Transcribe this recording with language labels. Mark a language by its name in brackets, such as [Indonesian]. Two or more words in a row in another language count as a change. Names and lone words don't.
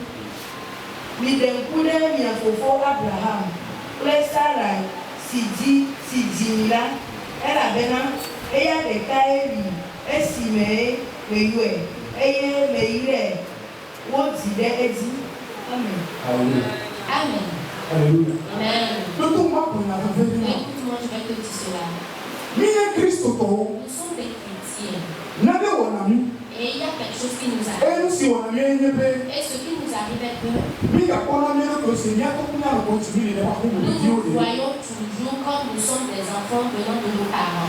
[Ewe] Mi ɖe ŋku ɖe mia fofo Abraham kple Sarai si dzi mi la, elabena eya ɖekae li esime meyɔe eye meyrae wodzi ɖe edzi. Amen. Amen. Alléluia. Amen. [French] Écoute-moi, Écoute-moi, je vais te dire cela. Nous sommes des chrétiens. Et il y a quelque chose qui nous arrive. Et ce qui nous arrive est que nous voyons toujours comme nous sommes des enfants venant de nos parents.